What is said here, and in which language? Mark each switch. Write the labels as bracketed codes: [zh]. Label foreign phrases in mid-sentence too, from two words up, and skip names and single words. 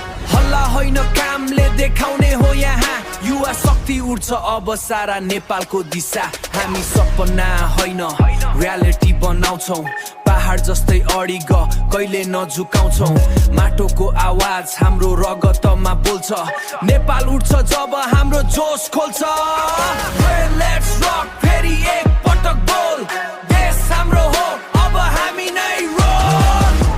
[ne] हल्ला होइन कामले देखाउने हो यहाँ, युवा शक्ति उठ्छ अब सारा नेपालको दिशा। हामी सपना होइन रियालिटी बनाउँछौँ, पहाड जस्तै अडिग कहिले नझुकाउँछौँ। माटोको आवाज हाम्रो रगतमा बोल्छ, नेपाल उठ्छ जब हाम्रो जोस खोल्छ। [en] Hey, let's rock, [ne] फेरि एक पटक बोल, देश हाम्रो हो, अब हामी नै रोल।